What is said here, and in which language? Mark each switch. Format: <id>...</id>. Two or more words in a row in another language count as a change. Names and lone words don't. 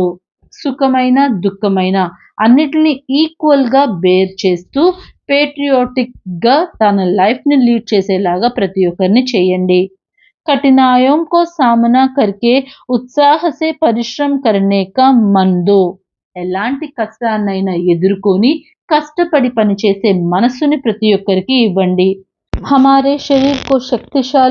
<te>సుఖమైన దుఃఖమైన అన్నిటిని ఈక్వల్‌గా బేర్ చేస్తూ పేట్రియాటిక్‌గా తన లైఫ్‌ని లీడ్ చేసేలాగా ప్రతి ఒక్కరిని చేయండి.</te> <hi>कठिनाइयों को सामना करके उत्साह से परिश्रम करने का मन दो.</hi> <te>ఎలాంటి కష్టాన్నైనా ఎదుర్కొని కష్టపడి పనిచేసే మనస్సుని ప్రతి ఒక్కరికి ఇవ్వండి.</te> <hi>हमारे शरीर को शक्तिशाली</hi>